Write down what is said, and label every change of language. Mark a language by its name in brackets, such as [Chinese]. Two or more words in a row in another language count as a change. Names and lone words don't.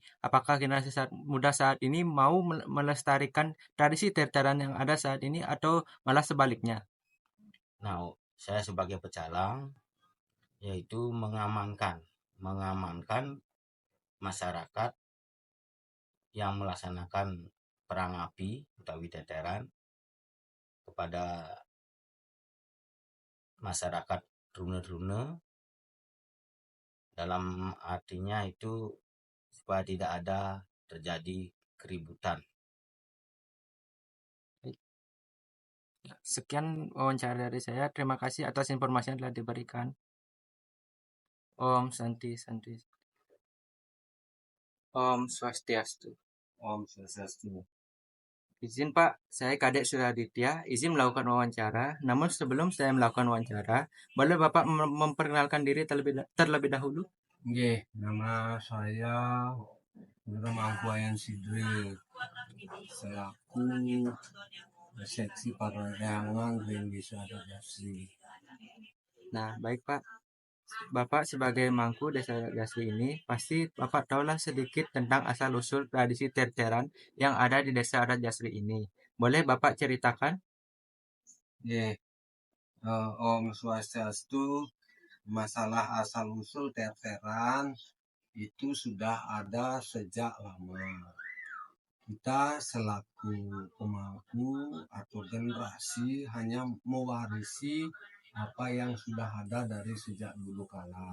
[Indonesian] Apakah generasi muda saat ini mau melestarikan tradisi terteran yang ada saat ini atau malah sebaliknya? Nah, saya sebagai pecalang yaitu mengamankan masyarakat yang melaksanakan perang api utawi teteran kepada masyarakat rune-rune, dalam artinya itu supaya tidak ada terjadi keributan. Sekian wawancara dari saya. Terima kasih atas informasi yang telah diberikan. [Balinese] Om Santi Santi. Om Swastiastu. Om Swastiastu. [Indonesian] Izin Pak, saya Kadek Suraditya, izin melakukan wawancara. Namun sebelum saya melakukan wawancara, boleh Bapak memperkenalkan diri terlebih dahulu? Nggih, nama saya Mangku Ayan Sidri. Selaku seksi perdagangan Grand Desa Adat Jasri. Nah, baik Pak. Bapak sebagai mangku Desa Jasri ini, pasti Bapak tahulah sedikit tentang asal-usul tradisi terteran yang ada di Desa Adat Jasri ini. Boleh Bapak ceritakan? Nggih. [Balinese] Om Swastiastu, [Indonesian] masalah asal-usul terteran itu sudah ada sejak lama. kita selaku pemangku atau generasi hanya mewarisi apa yang sudah ada dari sejak dulu kala.